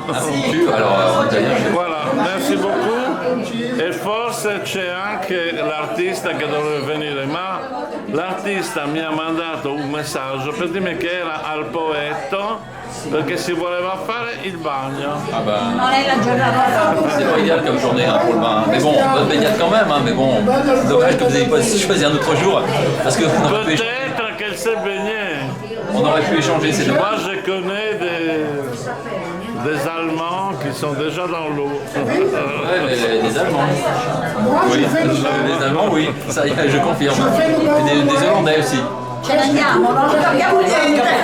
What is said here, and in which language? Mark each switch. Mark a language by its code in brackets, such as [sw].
[fr] Tu, alors, en italien, Voilà, merci beaucoup. [it] E forse c'è anche l'artista che dovrebbe venire, ma l'artista mi ha mandato un messaggio per dirmi che era al Poetto perché si voleva fare il bagno. [fr] ah bah, [it] Non è la giornata. [fr] c'est pas idéal comme journée hein, pour le bain. Mais bon, bonne baignade quand même, hein, mais bon, dommage que vous ayez pas choisi un autre jour, parce que Peut-être qu'elle s'est baignée. on aurait pu échanger ces deux. Moi je connais des Allemands qui sont déjà dans l'eau. Ouais, mais des Allemands. Moi, Oui, je fais le les Allemands, oui, ça je confirme. Et des Hollandais aussi. [it] Ce ne andiamo, non ce l'abbiamo niente.